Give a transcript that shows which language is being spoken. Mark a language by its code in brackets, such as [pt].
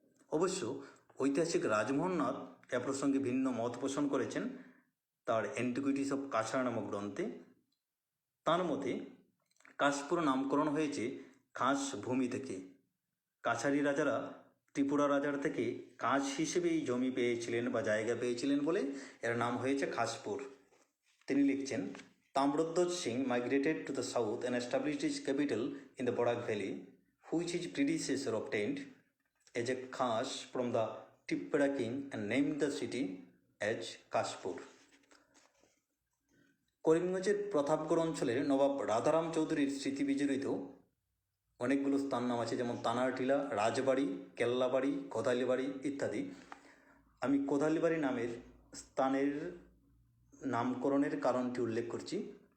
[bn] অবশ্য ঐতিহাসিক রাজমোহন নাথ এ প্রসঙ্গে ভিন্ন মত পোষণ করেছেন তার অ্যান্টিকুইটিস অফ কাছাড় নামক গ্রন্থে। তার মতে কাশপুর নামকরণ হয়েছে কাঁচ ভূমি থেকে। কাছারি রাজারা ত্রিপুরা রাজার থেকে কাঁচ হিসেবে এই জমি পেয়েছিলেন বা জায়গা পেয়েছিলেন বলে এর নাম হয়েছে কাশপুর। তিনি লিখছেন, [en] Tamradhwaj Singh migrated to the south and established his capital in the Borak Valley, which his predecessor obtained as a Khas from the Tippara king and named the city as Kashpur. [bn] করিমগঞ্জের Pratapgarh অঞ্চলের নবাব রাধারাম চৌধুরীর স্মৃতিবিজড়িত অনেকগুলো স্থান নাম আছে, যেমন তানারটিলা, রাজবাড়ি, কেল্লাবাড়ি, কোদালিবাড়ি ইত্যাদি। আমি কোদালিবাড়ি নামের স্থানের নামকরণের কারণটি উল্লেখ করছি।